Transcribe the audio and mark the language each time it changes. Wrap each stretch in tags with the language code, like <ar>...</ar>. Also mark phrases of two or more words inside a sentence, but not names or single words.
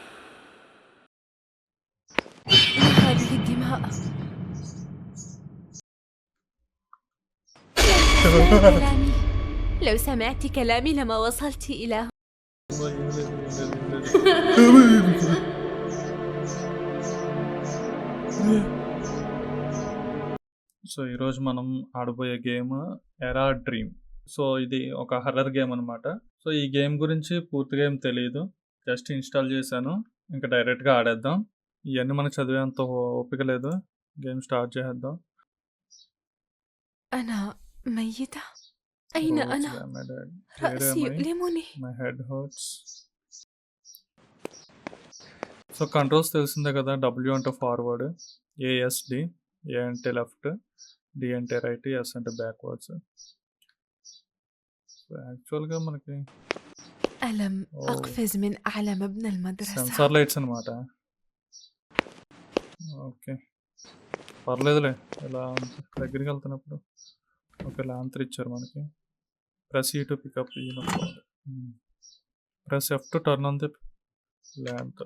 <ar>ما هذه الدماء؟ يا كلامي، لو سمعت كلامي لما وصلت إلى هنا. والله يا ولادي يا ولادي يا ولادي. يا بيبي كده.</ar> <te>సో ఈరోజు మనం ఆడబోయే గేమ్ ఎరా డ్రీమ్. సో ఇది ఒక</te> <en>horror game</en> <te>అనమాట. సో ఈ గేమ్ గురించి పూర్తిగా ఏం తెలియదు.</te> <en>just install</en> <te>చేశాను. ఇంకా డైరెక్ట్గా ఆడేద్దాం. ఇవన్నీ మనకు చదివేంత ఓపిక లేదు.</te> <en>game start</en> <te>చేసేద్దాం.</te> <ar>أنا ميتة؟ أين రోజ్ أنا؟</ar> <en>my dad where</en> <ar>رأسي</ar> <en>am I?</en> <ar>يؤلمني.</ar> <en>my head hurts.</en> <te>సో కంట్రోల్స్ తెలిసిందే కదా. డబ్ల్యూ అంటే ఫార్వర్డ్, ఏఎస్డి, ఏ అంటే లెఫ్ట్, డి అంటే రైట్, ఎస్ అంటే బ్యాక్వర్డ్స్. సో యాక్చువల్గా మనకి</te> <ar>ألم أقفز من أعلى مبنى المدرسة.</ar> <en>sensor lights</en> <te>అనమాట. ఓకే పర్లేదులే. ఇలా దగ్గరికి వెళ్తున్నప్పుడు ఓకే లాంతర్ ఇచ్చారు మనకి.</te> <en>press E to pickup</en> <te>ఈ నొక్కాలి.</te> <en>press F to turn on the lantern.</en>